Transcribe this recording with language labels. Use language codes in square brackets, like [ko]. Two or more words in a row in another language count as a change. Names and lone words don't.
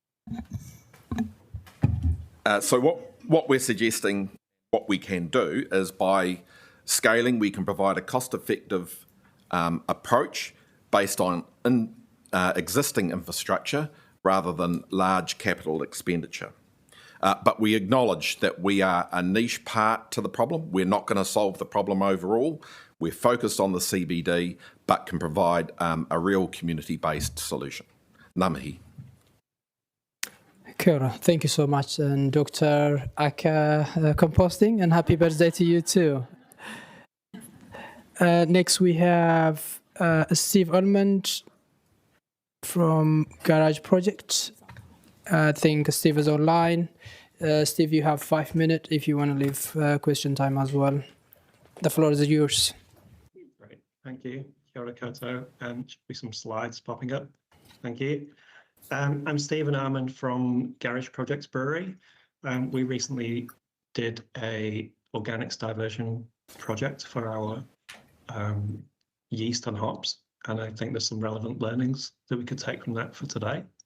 [en] So what we're suggesting, what we can do is by scaling, we can provide a cost-effective approach based on existing infrastructure rather than large capital expenditure. But we acknowledge that we are a niche part to the problem. We're not going to solve the problem overall. We're focused on the CBD, but can provide a real community-based solution. [mi] Ngā mihi. Kia ora. [en] Thank you so much, and Dr. Aka Composting, and happy birthday to you too. Next we have Steve Ormond from Garage Project. I think Steve is online. Steve, you have 5 minutes if you want to leave question time as well. The floor is yours. Great, thank you. [mi] Kia ora koutou. [en] Should be some slides popping up. Thank you. I'm Stephen Armand from Garage Projects Brewery. We recently did a organics diversion project for our yeast and hops, and I think there's some relevant learnings that we could take from that for today.